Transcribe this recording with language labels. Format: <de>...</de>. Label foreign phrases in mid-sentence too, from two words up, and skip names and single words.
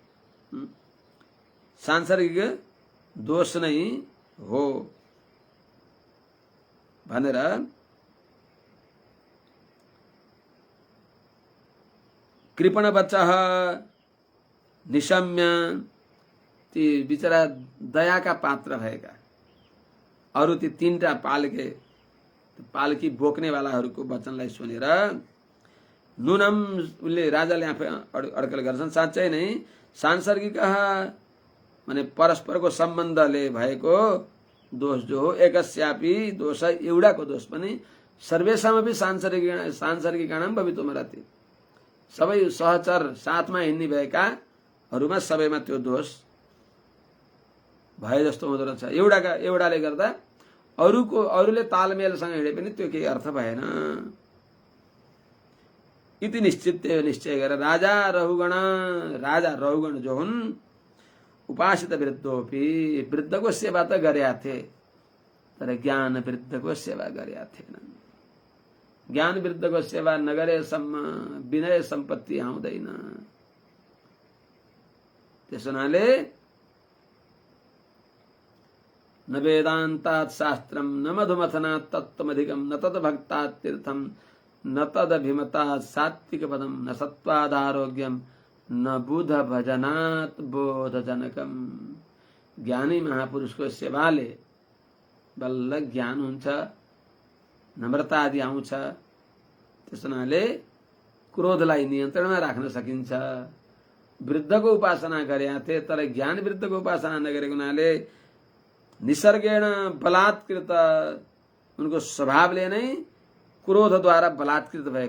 <ne>सांसर्गिक दोष नै हो भनेर</ne> <sa>कृपणवचः निशम्य</sa> <ne>ती बिचरा दयाका पात्र भएका अरू ती तीनटा पालकी बोक्नेवालाहरूको वचनलाई सुनेर नुनम उसले राजाले आफै अड्कल गर्छन्। साँच्चै नै सांसर्गिक माने परस्परको सम्बन्धले भएको दोष जो हो</ne> <sa>एकस्यापि दोष</sa> <ne>एउटाको दोष पनि</ne> <sa>सर्वेषामपि सांसर्गिकाणां भवितुमर्हति।</sa> <ne>सबै सहचर साथमा हिँड्ने भएकाहरूमा सबैमा त्यो दोष भए जस्तो हुँदो रहेछ। एउटाले गर्दा अरूले तालमेलसँग हिँडे पनि त्यो केही अर्थ भएन। इति निश्चय गरेर राजा रहुगण जो हुन्</ne> <sa>उपासित वृद्धोपि</sa> <ne>वृद्धको सेवा त गरेका थिए तर ज्ञान वृद्धको सेवा गरेका थिएनन्। ज्ञान वृद्धको सेवा नगरेसम्म विनय सम्पत्ति आउँदैन। त्यस हुनाले</ne> <sa>न वेदान्तात् शास्त्रम न मधुमथनात् तत्त्वमधिकम न तद्भक्तात् तीर्थम न तदभिमतात् सात्विक पदम न सत्त्वादारोग्यम न बुध भजनात् बोधजनकम।</sa> <ne>ज्ञानी महापुरुषको सेवाले बल्ल ज्ञान हुन्छ, नम्रता आदि आउँछ। त्यस हुनाले क्रोधलाई नियन्त्रणमा राख्न सकिन्छ। वृद्धको उपासना गरेका थिए तर ज्ञान वृद्धको उपासना नगरेको हुनाले</ne> <sa>निसर्गेण बलात्कृत</sa> <ne>उनको स्वभावले नै क्रोधद्वारा बलात्कृत भए।</ne>